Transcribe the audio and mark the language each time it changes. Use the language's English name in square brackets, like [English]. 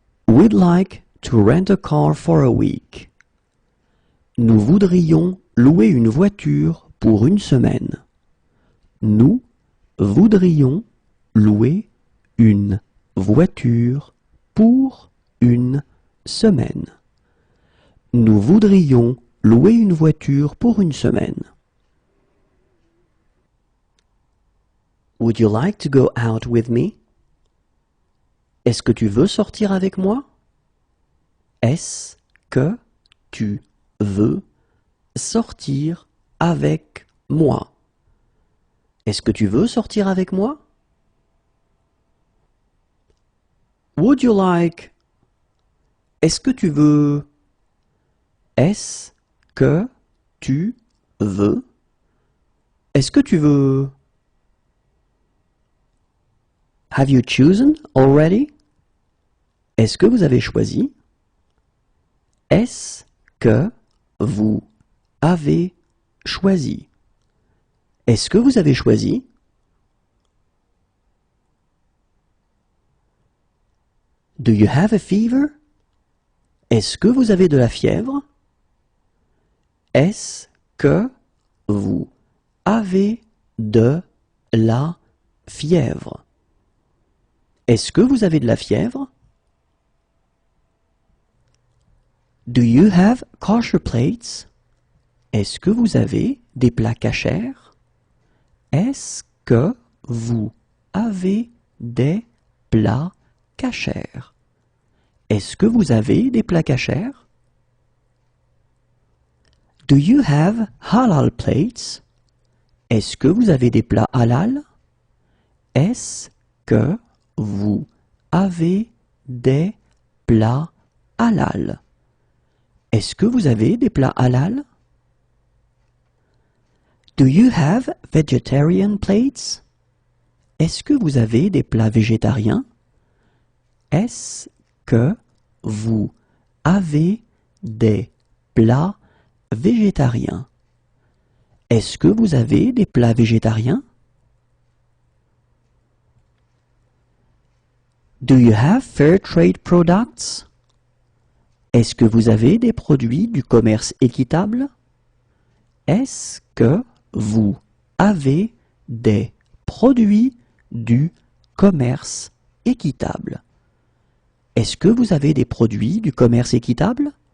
[English] We'd like to rent a car for a week. [French] Nous voudrions louer une voiture pour une semaine. Nous voudrions louer une voiture pour une semaine. Nous voudrions louer une voiture pour une semaine. [English] Would you like to go out with me? [French] Est-ce que tu veux sortir avec moi? Est-ce que tu veux sortir avec moi? Est-ce que tu veux sortir avec moi? [English] Would you like? [French] Est-ce que tu veux? Est-ce que tu veux? Est-ce que tu veux? [English] Have you chosen already? [French] Est-ce que vous avez choisi? Est-ce que vous avez choisi? Est-ce que vous avez choisi? [English] Do you have a fever? [French] Est-ce que vous avez de la fièvre? Est-ce que vous avez de la fièvre? Est-ce que vous avez de la fièvre? [English] Do you have kosher plates? [French] Est-ce que vous avez des plats kashers? Est-ce que vous avez des plats kashers? Est-ce que vous avez des plats kashers? [English] Do you have halal plates? [French] Est-ce que vous avez des plats halal? Est-ce que vous avez des plats halal? Est-ce que vous avez des plats halal? [English] Do you have vegetarian plates? [French] Est-ce que vous avez des plats végétariens? Est-ce que vous avez des plats végétariens? Est-ce que vous avez des plats végétariens? [English] Do you have fair trade products? [French] Est-ce que vous avez des produits du commerce équitable? Est-ce que vous avez des produits du commerce équitable? Est-ce que vous avez des produits du commerce équitable?